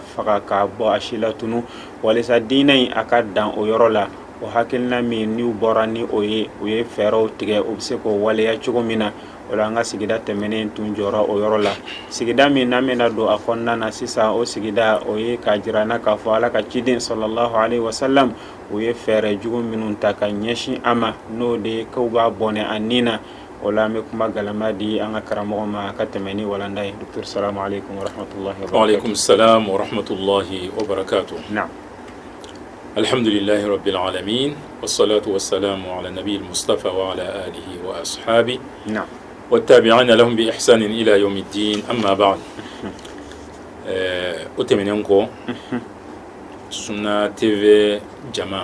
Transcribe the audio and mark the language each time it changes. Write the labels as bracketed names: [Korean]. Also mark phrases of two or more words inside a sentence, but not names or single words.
[Bambara] faga k'a bɔ a si la tunu walisa diinɛ in a ka dan o yɔrɔ la o hakilina min n'u bɔra ni o ye fɛɛrɛw tigɛ u bɛ se k'o waleya cogo min na o la an ka sigida tɛmɛnen tun jɔra o yɔrɔ la sigida min n'an bɛna don a kɔnɔna na sisan o sigida o ye k'a jira na k'a fɔ ala ka ciden [Arabic] صلى الله عليه وسلم [Bambara] o ye fɛɛrɛ jugu minnu ta ka ɲɛsin a ma n'o de ye k'u b'a bɔnɛ a nin na o la an bɛ kuma galama di an ka karamɔgɔ ma a ka tɛmɛ ni walanda ye docteur [Arabic] السلام عليكم ورحمة الله وبركاته. وعليكم السلام ورحمة الله وبركاته. Naam. الحمد لله رب العالمين والصلاة والسلام على النبي المصطفى وعلى آله وأصحابه نعم والتابعين لهم بإحسان إلى يوم الدين. أما بعد أتمنى سنة تي في جماعة